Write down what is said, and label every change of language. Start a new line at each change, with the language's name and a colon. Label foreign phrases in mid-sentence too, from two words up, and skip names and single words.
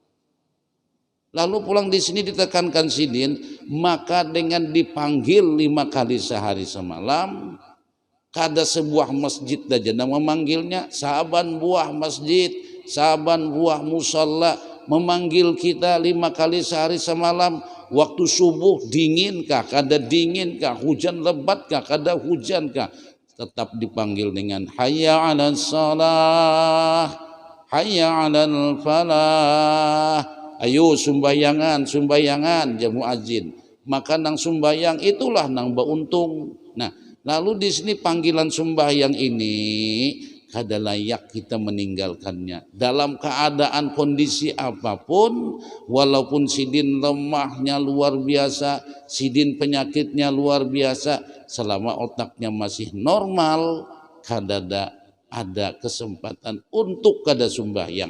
Banjar: Lalu pulang di sini ditekankan sidin, maka dengan dipanggil 5 kali sehari semalam, kada sebuah masjid daja yang memanggilnya, saban buah masjid, saban buah musalla memanggil kita 5 kali sehari semalam. Waktu subuh dinginkah, kada dinginkah, hujan lebatkah, kada hujankah, tetap dipanggil dengan
Arabic: حي على الصلاة حي على الفلاح,
Banjar: ayo sumbayangan, sumbayangan ya muadzin. Maka nang sumbayang itulah nang beruntung. Nah, lalu di sini panggilan sembahyang ini kada layak kita meninggalkannya dalam keadaan kondisi apapun, walaupun sidin lemahnya luar biasa, sidin penyakitnya luar biasa, selama otaknya masih normal, kada ada kesempatan untuk kada sembahyang.